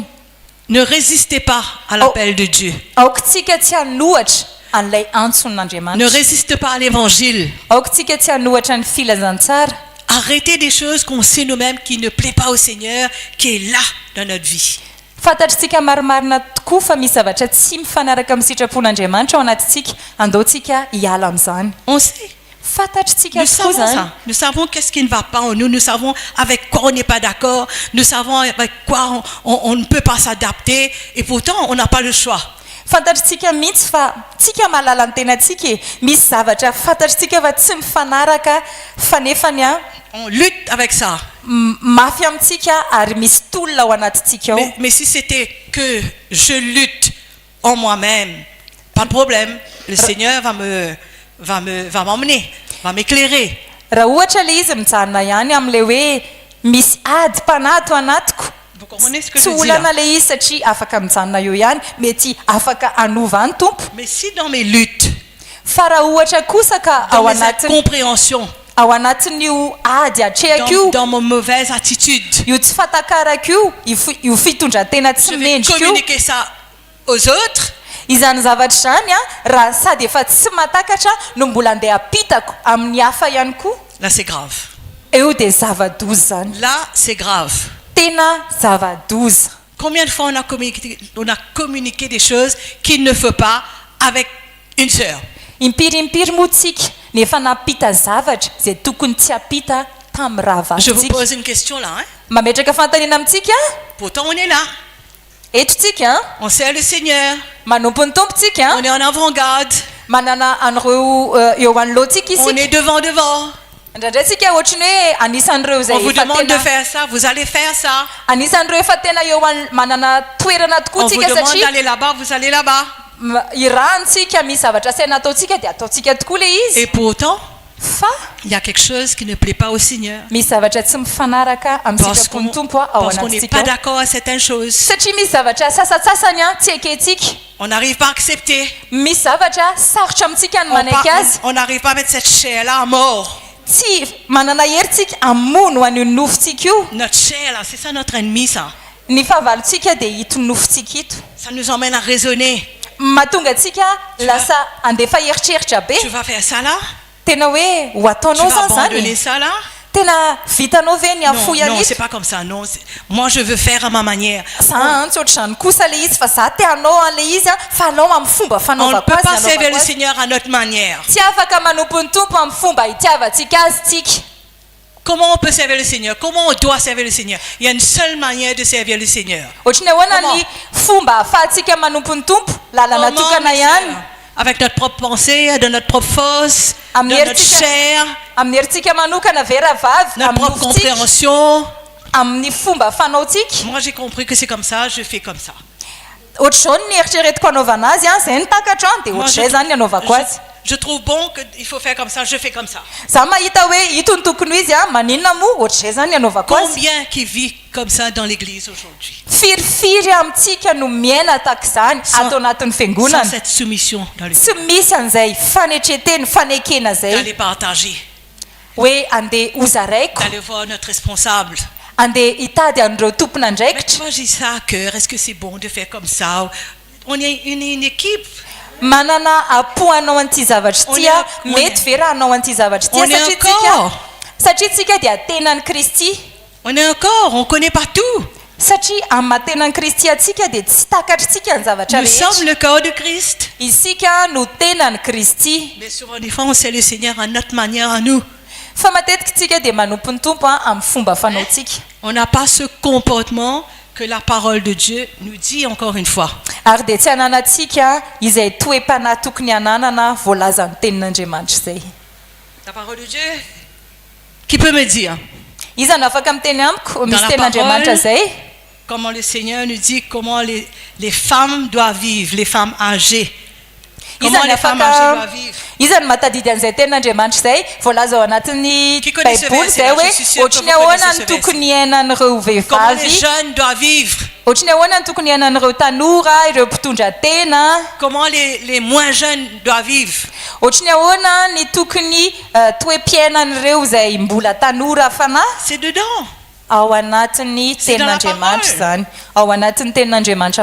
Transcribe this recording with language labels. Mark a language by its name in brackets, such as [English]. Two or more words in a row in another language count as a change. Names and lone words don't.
[French] Ne résistez pas à l'appel de Dieu. [Malagasy] Aoka tsika tsy hanohatra an'ilay [French] Ne [Malagasy] antson'Andriamanitra. [French] résistez pas à l'évangile. [Malagasy] Aoka tsika tsy hanohatra ny filazantsara. [French] Arrêtez des choses qu'on sait nous-mêmes qui ne plaît pas au Seigneur, qui est là dans notre vie. [Malagasy] Fantatritsika marimarina tokoa fa misy zavatra tsy mifanaraka amin'ny sitrapon'Andriamanitra ao anatintsika, andaontsika hiala amin'izany. [French] On sait. [Malagasy] Fantatritsika [French] Nous [Malagasy] tokoa [French] savons [Malagasy] zany. [French] ça. Nous savons qu'est-ce qui ne va pas en nous. Nous savons avec quoi on n'est pas d'accord. Nous savons avec quoi on ne peut pas s'adapter. Et pourtant, on n'a pas le choix. [Malagasy] Fantatritsika mihitsy fa tsika mahalala ny tenatsika e. Misy zavatra fantatritsika fa tsy mifanaraka fa nefany a [French] On lutte avec ça. [Malagasy] mafy amintsika ary misy tolona ao anatintsika ao. [French] Mais si c'était que je lutte en moi-même, pas de problème. Le Seigneur va m'emmener, va m'éclairer. [Malagasy] Raha ohatra le izy mijanona ihany amin'ilay hoe misy ady mpanato anatiko. [French] Vous comprenez ce que [Malagasy] Tsy [French] je dis là? [Malagasy] olana le izy satria afaka mijanona eo ihany mety afaka anova ny tompo. [French] Mais si dans mes luttes, [Malagasy] Fa raha ohatra kosa ka [French] dans [Malagasy] ao [French] mes [Malagasy] anatin'ny [French] incompréhensions, [Malagasy] ao anatin'io ady atrehako io, [French] dans mon mauvaise attitude, [Malagasy] io tsy fatakarako io, io fitondran-tena [French] je [Malagasy] tsy [French] vais [Malagasy] mendrika io, [French] communiquer ça aux autres. [Malagasy] izany zavatra izany a raha sady efa tsy matakatra no mbola andeha apitako amin'ny hafa ihany koa, [French] Là, c'est grave. [Malagasy] eo dia zava-doza zany. [French] Là, c'est grave. [Malagasy] Tena zava-doza. [French] Combien de fois on a communiqué des choses qu'il ne faut pas avec une sœur? [Malagasy] Impirimpiry moa tsika nefa napita zavatra izay tokony tsy apita tamin'ny raha [French] Je vous [Malagasy] vavintsika. [French] pose une question là. Hein? [Malagasy] Mametraka fantaniana amintsika [French] Pourtant, on est là. [Malagasy] eto tsika [French] On sert le Seigneur. [Malagasy] manompo ny tompontsika [French] On est en avant-garde. [Malagasy] manana an'ireo eo anoloantsika [French] On [Malagasy] isika. [French] est devant. [Malagasy] Indraindray tsika ohatrany hoe anisan'ireo [French] On [Malagasy] izay [French] vous [Malagasy] efa [French] demande de [Malagasy] tena [French] faire ça. Vous allez faire ça. [Malagasy] anisan'ireo efa tena eo manana toerana tokoa [French] On vous [Malagasy] tsika [French] demande [Malagasy] satria [French] d'aller là-bas. Vous allez là-bas. [Malagasy] irantsika misy zavatra saina ataontsika dia ataontsika tokoa le izy. [French] Et pourtant, [Malagasy] Fa [French] il y a quelque chose qui ne plaît pas au Seigneur. [Malagasy] misy zavatra tsy mifanaraka amin'ny [French] Parce [Malagasy] sitrapony [French] qu'on [Malagasy] tompo ao [French] parce qu'on n'est [Malagasy] anatintsika [French] pas [Malagasy] ao. [French] d'accord à certaines choses. [Malagasy] Satria misy zavatra sasatsasany a tsy ekentsika. [French] On n'arrive pas à accepter. [Malagasy] Misy zavatra sarotra amintsika ny manaiky azy. [French] On n'arrive pas à mettre cette chair-là à mort. [Malagasy] Tsy manana herintsika hamono an'io nofontsika io. [French] Notre chair, là, c'est ça notre ennemi, ça. [Malagasy] Ny fahavalontsika dia ito nofontsika ito. [French] Ça nous emmène à raisonner. [Malagasy] Mahatonga antsika lasa andefa heritreritra be. [French] Tu vas faire ça là? [Malagasy] Tena hoe ho [French] Tu [Malagasy] ataonao [French] vas [Malagasy] zany [French] abandonner [Malagasy] zany. [French] ça là? [Malagasy] tena vitanao ve ny [French] Non, [Malagasy] afoy [French] non, [Malagasy] an'ito [French] c'est pas comme ça. Non, moi je veux faire à ma manière. [Malagasy] za antsy ohatr'izany kosa le izy fa za te hanao an'le izy a fa anao amin'ny fomba [French] On ne [Malagasy] fanaovako [French] peut pas [Malagasy] azy [French] servir [Malagasy] nanaovako [French] le [Malagasy] azy [French] Seigneur à notre manière. [Malagasy] tsy afaka manompo ny tompo amin'ny fomba hitiavantsika azy tsika [French] Comment on peut servir le Seigneur? Comment on doit servir le Seigneur? Il y a une seule manière de servir le Seigneur. [Malagasy] ohatrany ahoana ny fomba ahafahantsika manompo ny tompo lalana [French] Comment, [Malagasy] tokana [French] mes [Malagasy] ihany [French] sœurs? Avec notre propre pensée, de notre propre force, de notre chair, [Malagasy] amin'ny herintsika manokana veravavy [French] notre [Malagasy] amin'ny [French] propre [Malagasy] nofotsika [French] compréhension. [Malagasy] amin'ny fomba fanaotsika [French] Moi j'ai compris que c'est comme ça, je fais comme ça. [Malagasy] ohatr'izao ny eritreretiko anaovana azy a zay ny takatra any dia [French] Moi, [Malagasy] ohatr'izay zany ny anaovako azy [French] je trouve bon qu'il faut faire comme ça, je fais comme ça. [Malagasy] za mahita hoe ito ny tokony ho izy a maninona moa ohatr'izay zany ny anaovako azy [French] Combien qui vit comme ça dans l'église aujourd'hui? [Malagasy] firifiry amintsika no miaina tahak'izany ato anatin'ny [French] Sans [Malagasy] fiangonana [French] cette soumission dans le [Malagasy] tsy misy an'izay fanetreteny fanekena zay [French] d'aller partager, [Malagasy] hoe andeha hozaraiko [French] d'aller voir notre responsable. [Malagasy] andeha hitady an'ireo [French] Mais tu [Malagasy] tomponandraikitra [French] vois, j'ai ça à cœur, est-ce que c'est bon de faire comme ça? On est une équipe, [Malagasy] manana apo hanao an'ity zavatra ity a mety ve raha hanao an'ity zavatra ity [French] on est un corps, [Malagasy] satria tsika dia tenan'ny kristy [French] on est un corps, on connaît pas tout. [Malagasy] satria amin'ny mahatenan'ny kristy atsika dia tsy takatritsika ny zavatra [French] Nous sommes [Malagasy] rehetra [French] le corps de Christ. [Malagasy] isika no tenan'ny kristy [French] Mais souvent, des fois, on sert le Seigneur à notre manière, à nous. [Malagasy] fa matetika tsika dia manompo ny tompo a amin'ny fomba fanaotsika [French] On n'a pas ce comportement que la parole de Dieu nous dit encore une fois. [Malagasy] ary dia tsy hananantsika izay toe-panahy tokony hananana voalazan'ny tenin'andriamanitra izay [French] La parole de Dieu, qui peut me dire [Malagasy] izany afaka miteny amiko misy [French] la [Malagasy] tenin'andriamanitra [French] parole, [Malagasy] izay [French] comment le Seigneur nous dit comment les femmes doivent vivre, les femmes âgées. Comment [Malagasy] izany [French] les femmes âgées [Malagasy] afaka [French] doivent vivre. [Malagasy] izany matadidy an'izay tenin'andriamanitra izay voalaza ao anatin'ny [French] Qui connaît ce [Malagasy] baiboly [French] verset [Malagasy] izay [French] là? [Malagasy] hoe [French] Je suis sûre que [Malagasy] ohatrany [French] vous [Malagasy] ahoana [French] connaissez [Malagasy] ny [French] ce [Malagasy] tokony iainan'ireo [French] Comment les [Malagasy] vehivavy [French] jeunes doivent vivre. [Malagasy] ohatrany ahoana ny tokony iainan'ireo tanora ireo mpitondra tena [French] Comment les moins jeunes doivent vivre. [Malagasy] ohatrany ahoana ny tokony toe-piainan'ireo izay mbola tanora fanahy [French] C'est dedans. [Malagasy] ao anatin'ny [French] C'est dans la [Malagasy] tenin'andriamanitra [French] parole. [Malagasy] zany ao anatin'ny tenin'andriamanitra